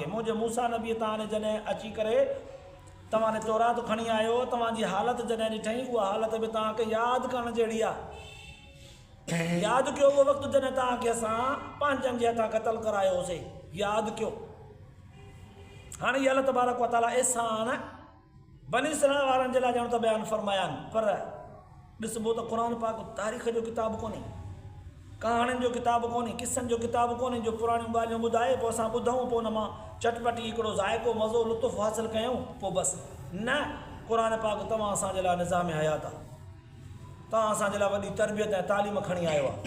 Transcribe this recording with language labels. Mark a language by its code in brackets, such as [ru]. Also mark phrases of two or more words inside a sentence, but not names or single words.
[sd] मुंहिंजे मूसा नबीअ तव्हां जॾहिं अची करे तव्हां ने तौरात खणी आयो तव्हांजी हालत जॾहिं ॾिठई उहा हालत बि तव्हांखे यादि करण जहिड़ी आहे। यादि कयो उहो वक़्तु जॾहिं तव्हांखे असां पंहिंजनि जे हथां क़तलु करायो होसीं यादि कयो। हाणे इहा [ar] الله تبارك وتعالى [sd] अहसान बनी इसराईल वारनि जे लाइ ॼण त बयानु फरमाया आहिनि पर ॾिसबो त क़ुर पाक तारीख़ जो किताबु कोन्हे कहाणियुनि जो किताबु कोन्हे किसनि जो किताबु कोन्हे जो पुराणियूं ॻाल्हियूं ॿुधाए पोइ असां ॿुधूं पोइ हुन मां चटपटी हिकिड़ो ज़ाइक़ो मज़ो लुत्फ़ु हासिलु कयूं पोइ बसि न क़ुर पाक तव्हां असांजे लाइ निज़ाम हयात आहे तव्हां असांजे लाइ वॾी तरबियत ऐं तालीम खणी आयो आहे।